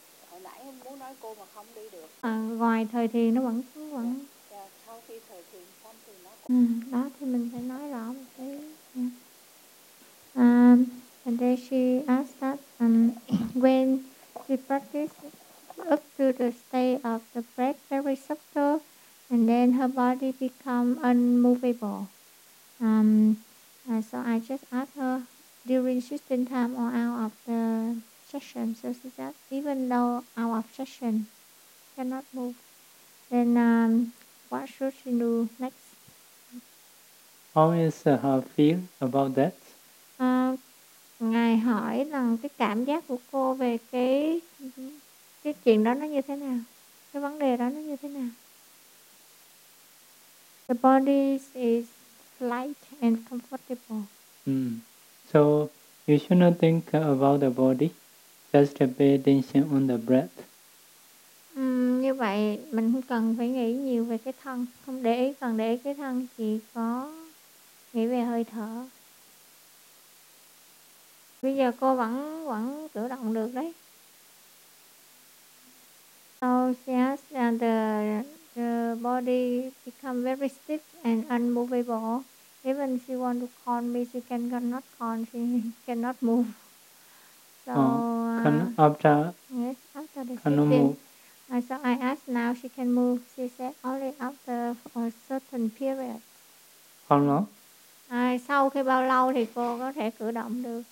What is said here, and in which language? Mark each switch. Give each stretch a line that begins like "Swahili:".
Vietnamese: Hồi nãy em muốn nói cô mà không đi được. À, ngoài thời thiền nó vẫn cứ vẫn. Sau khi thời thiền xong thì nó. Đó thì mình phải nói rõ một tí.
English: And then she asked that when she practiced up to the state of the breath very subtle, and then her body become unmovable. So I just asked her during sitting time or out of the session. So she said, even though out of session, cannot move, then what should she do next? How is her feel about that?
Vietnamese: Ngài hỏi rằng cái cảm giác của cô về cái chuyện đó nó như thế nào, cái vấn đề đó nó như thế nào.
English: The body is light and comfortable. So you should not think about the body, just pay attention on the breath.
Vietnamese: Như vậy mình không cần phải nghĩ nhiều về cái thân, không để ý, cần để ý cái thân, chỉ có nghĩ về hơi thở. Bây giờ cô vẫn cử động được đấy.
English: So she asked that the body become very stiff and unmovable. Even she want to call me, she cannot call, she cannot move. So after this, so I asked now she can move. She said only after a certain period. How long?
Vietnamese: Sau khi bao lâu thì cô có thể cử động được?